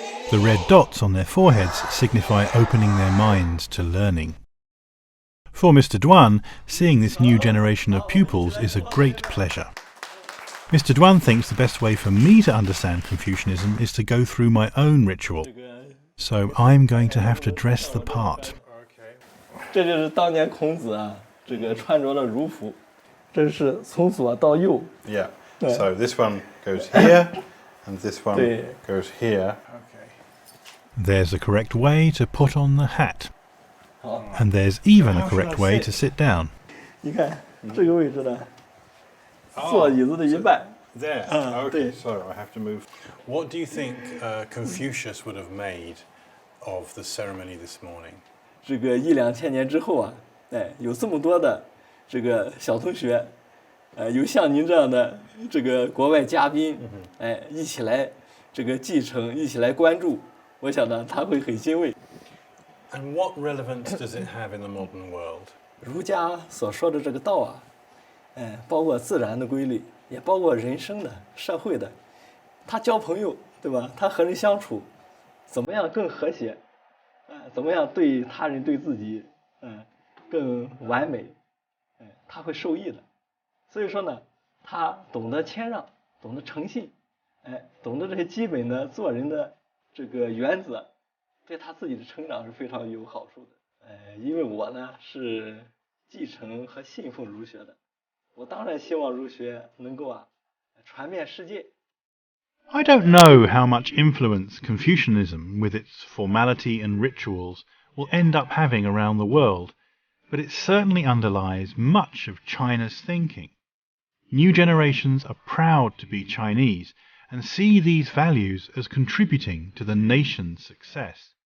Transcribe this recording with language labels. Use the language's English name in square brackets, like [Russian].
[English] The red dots on their foreheads signify opening their minds to learning. For Mr. Duan, seeing this new generation of pupils is a great pleasure. Mr. Duan thinks the best way for me to understand Confucianism is to go through my own ritual. So I'm going to have to dress the part. [Chinese] 这就是当年孔子啊，这个穿着的儒服。这是从左到右。 [English] Yeah. So this one goes here, and this one goes here. Okay. There's a correct way to put on the hat. And there's even a correct way to sit down. [Chinese] 你看这个位置呢，坐椅子的一半。 [English] There. Okay. So I have to move. What do you think Confucius would have made of the ceremony this morning? [Chinese] 这个1、2千年之后啊，有这么多的。这个小同学，有像您这样的这个国外嘉宾，一起来这个继承，一起来关注，我想呢他会很欣慰。 [English] And what relevance does it have in the modern world? [Chinese] 儒家所说的这个道啊，包括自然的规律，也包括人生的、社会的。他交朋友，对吧？他和人相处，怎么样更和谐？怎么样对他人、对自己，更完美？他会受益的，所以说呢，他懂得谦让，懂得诚信，懂得这些基本的做人的这个原则，对他自己的成长是非常有好处的。因为我呢是继承和信奉儒学的，我当然希望儒学能够传遍世界。 [English] I don't know how much influence Confucianism, with its formality and rituals, will end up having around the world. But it certainly underlies much of China's thinking. New generations are proud to be Chinese and see these values as contributing to the nation's success.